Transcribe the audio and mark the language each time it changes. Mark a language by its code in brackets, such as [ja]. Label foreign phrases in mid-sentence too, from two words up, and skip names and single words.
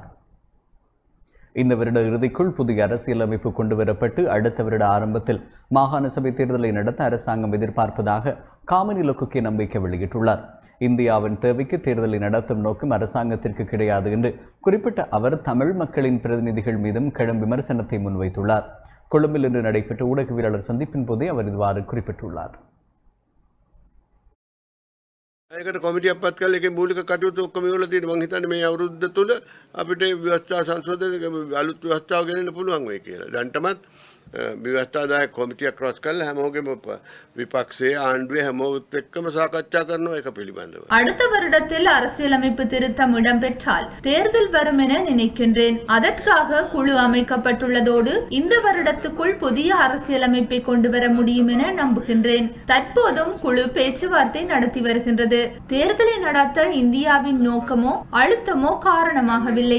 [ta] இந்த வருட இறுதிக்குள் புதிய அரசியலமைப்பு கொண்டுவரப்பட்டு அடுத்த வருட ஆரம்பத்தில் மாகாண சபை தேர்தலை நடத்த அரசாங்கம் எதிர்பார்ப்பதாக காமினி லோகுகே நம்பிக்கை வெளியிட்டுள்ளார். இந்தியாவின் தேவைக்கு தேர்தலை நடத்தும் நோக்கம் அரசாங்கத்திற்கு கிடையாது என்று குறிப்பிட்ட அவர் தமிழ் மக்களின் பிரதிநிதிகள் மீதும் கடும் விமர்சனத்தை முன்வைத்துள்ளார். கொழும்பில் இன்று நடைபெற்ற ஊடகவியலாளர் சந்திப்பின் போதே அவர் இவ்வாறு குறிப்பிட்டுள்ளார். [si] ඒකට කොමිටියක් පත් කරලා ඒකේ මූලික කටයුතු ඔක්කොම ඉවරලා තියෙනවා. මම හිතන්නේ මේ අවුරුද්ද තුල අපිට ව්‍යවස්ථා සංශෝධනය අලුත් ව්‍යවස්ථාව ගෙනෙන්න පුළුවන් වෙයි කියලා. දැන්ටමත් ව්‍යවස්ථාදායක කොමිටියක් රැස් කරලා හැමෝගෙම විපක්ෂයේ ආණ්ඩුවේ හැමෝත් එක්කම සාකච්ඡා කරනවා ඒක පිළිබඳව. [ta] அடுத்த வருடத்தில் அரசியலமைப்பு திருத்தம் இடம்பெற்றால் தேர்தல் வரும் என நினைக்கின்றேன். அதற்காக குழு அமைக்கப்பட்டுள்ளதோடு இந்த வருடத்துக்குள் புதிய அரசியலமைப்பை கொண்டு வர முடியும் என நம்புகின்றேன். தற்போதும் குழு பேச்சுவார்த்தை நடத்தி வருகின்றது. தேர்தலை நடத்த இந்தியாவின் நோக்கமோ அழுத்தமோ காரணமாகவில்லை.